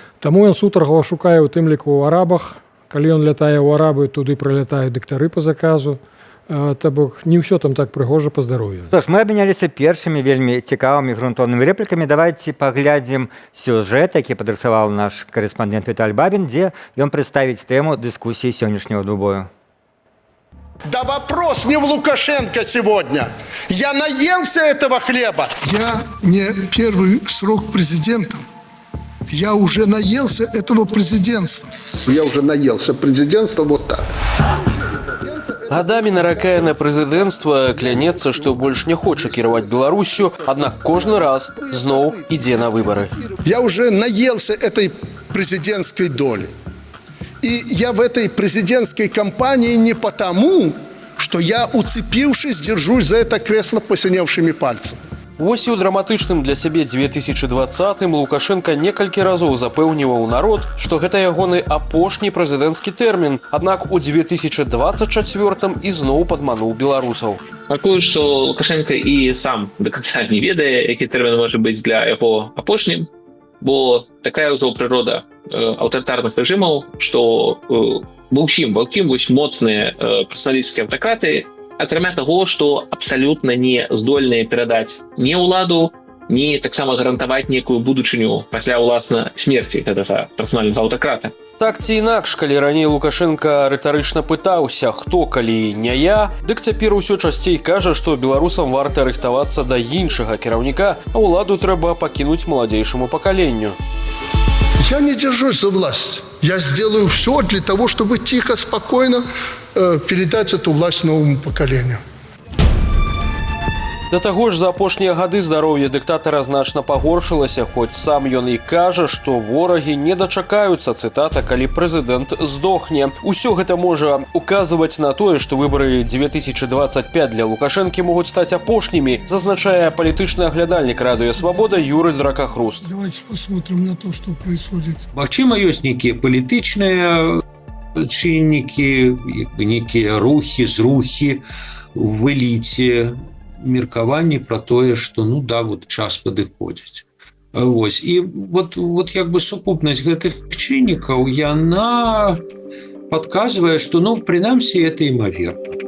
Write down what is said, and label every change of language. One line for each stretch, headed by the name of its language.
Belarusian: Таму ён сутаргава шукае ў тым ліку ў арабах. Калі ён лятае ў арабы, туды прылятаюць дактары па заказу. То бок не ўсё там так прыгожа па здароўю. Што ж, мы абмяняліся першымі вельмі цікавымі грунтоўнымі рэплікамі. Давайце паглядзім сюжэт, які падрыхтаваў наш корэспандэнт Віталь Бабін, дзе ён прадставіць тэму дыскусіі сённяшняга двубою.
Russian: Да вопрос не в Лукашенко сегодня. Я наелся этого хлеба. Я не первый срок президентом. Я уже наелся этого президентства. Я уже наелся президентства вот так.
Belarusian: Гадамі наракае на прэзідэнцтва, клянецца, што больш не хоча кіраваць Беларусю, аднак кожны раз зноў ідзе на выбары.
Russian: Я уже наелся этой президентской доли. И я в этой президентской кампании не потому, что я, уцепившись, держусь за это кресло посиневшими пальцами.
Belarusian: Вось і ў драматычным для сябе 2020-м Лукашенко некалькі разоў запэўніваў народ, што гэта ягоны апошні прэзідэнцкі тэрмін, аднак у 2024-м ізноў падмануў беларусаў. Мяркую, што Лукашенко і сам да канца не ведае, які тэрмін можа быць для яго апошнім, бо такая ўжо прырода аўтарытарных рэжымаў, што ва ўсім вось моцныя персаналісцкія аўтакраты, акрамя таго, што абсалютна не здольныя перадаць ні ўладу, ні таксама гарантаваць некую будучыню пасля ўласна смерці гэтага персанальнага аўтакрата. Так ці інакш, калі раней Лукашенко рытарычна пытаўся, хто калі не я, дык цяпер усё часцей кажа, што беларусам варта рыхтавацца да іншага кіраўніка, а ўладу трэба пакінуць маладзейшаму пакаленню.
Russian: Я не держусь за власть. Я сделаю все для того, чтобы тихо, спокойно передать эту власть новому поколению.
Belarusian: Да таго ж за апошнія гады здароўе дыктатара значна пагоршылася, хоць сам ён і кажа, што ворагі не дачакаюцца, цытата, калі прэзідэнт здохне. Усё гэта можа указваць на тое, што выбары 2025 для Лукашэнкі могуць стаць апошнімі, зазначае палітычны аглядальнік радыё «Свабода» Юрый Дракахруст.
Russian: Давайте посмотрим на то, что происходит.
Belarusian: Магчыма, ёсць нейкія палітычныя чыннікі, нейкія рухі, зрухі в эліце, меркаванні пра тое, што час падыходзіць. Вось. І як бы сукупнасць гэтых чыннікаў, яна падказвае, што, прынамсі, гэта імаверна.